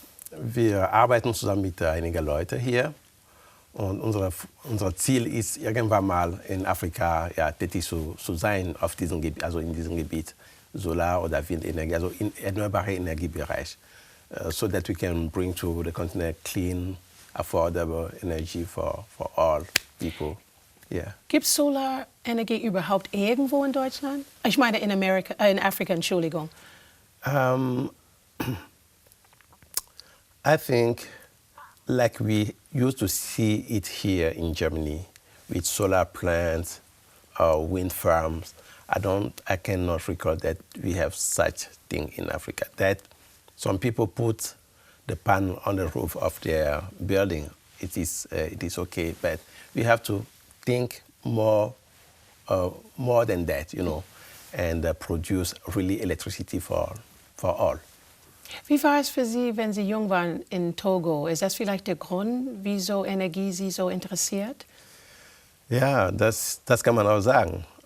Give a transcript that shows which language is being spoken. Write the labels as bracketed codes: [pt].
[de] Wir arbeiten zusammen mit einigen Leuten hier. Und unser Ziel ist, irgendwann mal in Afrika tätig zu sein auf diesem Gebiet, also in diesem Gebiet, Solar- oder Windenergie, also im erneuerbaren Energiebereich, [en] so that we can bring to the continent clean, affordable energy for all people. Yeah. [de] Gibt es Solarenergie überhaupt irgendwo in Deutschland? Ich meine in Afrika, Entschuldigung. [en] I think, like we used to see it here in Germany, with solar plants or wind farms, I cannot recall that we have such thing in Africa. That some people put the panel on the roof of their building. It is okay, but we have to think more than that, and produce really electricity for all. [de] Wie war es für Sie, wenn Sie jung waren in Togo? Ist das vielleicht der Grund, wieso Energie Sie so interessiert? Ja, das kann man auch sagen.